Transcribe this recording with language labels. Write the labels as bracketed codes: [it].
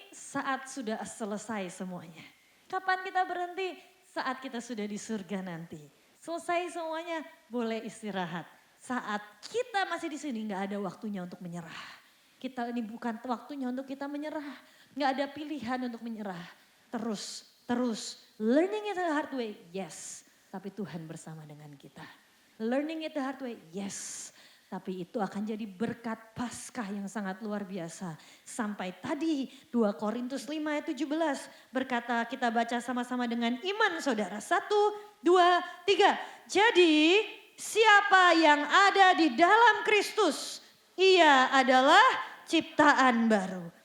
[id] Saat sudah selesai semuanya. Kapan kita berhenti? Saat kita sudah di surga nanti. Selesai semuanya, boleh istirahat. Saat kita masih di sini, nggak ada waktunya untuk menyerah. Kita ini bukan waktunya untuk kita menyerah. Nggak ada pilihan untuk menyerah. Terus. [en] Learning it the hard way, yes. [id] Tapi Tuhan bersama dengan kita. [en] Learning it the hard way, yes. [id] Tapi itu akan jadi berkat Paskah yang sangat luar biasa. Sampai tadi 2 Korintus 5 ayat 17 berkata, kita baca sama-sama dengan iman saudara. 1, 2, 3. Jadi siapa yang ada di dalam Kristus, ia adalah ciptaan baru.